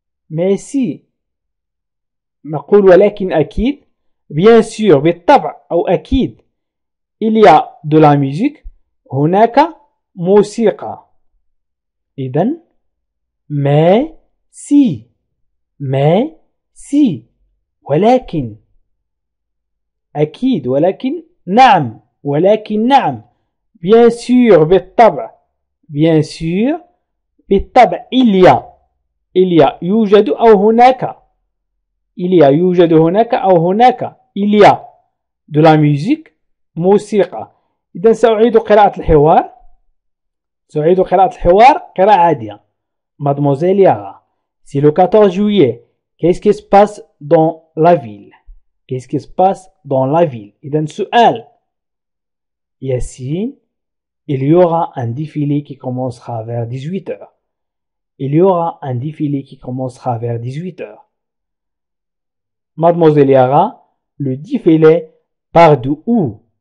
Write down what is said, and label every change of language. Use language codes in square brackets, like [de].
[fr] mais si [ar] نقول ولكن أكيد. [fr] bien sûr [ar] بالطبع أو أكيد [fr] il y a de la musique. [ar] هناك موسيقى. إذن [fr] mais si. mais si [ar] ولكن أكيد ولكن نعم ولكن نعم. [fr] bien sûr [ar] بالطبع. [fr] bien sûr [ar] بالطبع [fr] il y a [ar] يوجد أو هناك. [fr] il y a [ar] يوجد هناك أو هناك. [fr] il y a de la musique [ar] موسيقى. إذن سأعيد قراءة الحوار. سأعيد قراءة الحوار قراءة عادية. [fr] Mademoiselle Yara, c'est le 14 juillet. Qu'est-ce qui se passe dans la ville? Qu'est-ce qui se passe dans la ville? [ar] إذن سؤال. [fr] Yassine, il y aura un défilé qui commencera vers 18h. Il y aura un défilé qui commencera vers 18h. Mademoiselle Yara, le défilé part de où?